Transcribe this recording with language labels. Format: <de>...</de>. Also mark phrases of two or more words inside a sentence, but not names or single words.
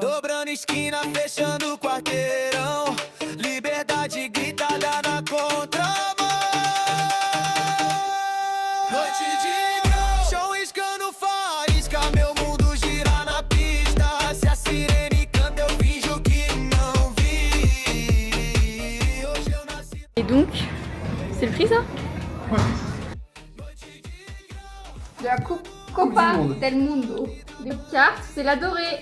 <pt>Dobrando esquina, fechando o quarteirão. Liberdade gritada na contramão. Noite de grau, chão riscando faísca. Meu mundo gira na pista. Se a sirene canta, eu finjo que não vi. Hoje eu nasci.</pt> <fr>Et donc, c'est le prix ça? Ouais. De la Copa del Mundo. Des cartes, c'est la dorée.</fr>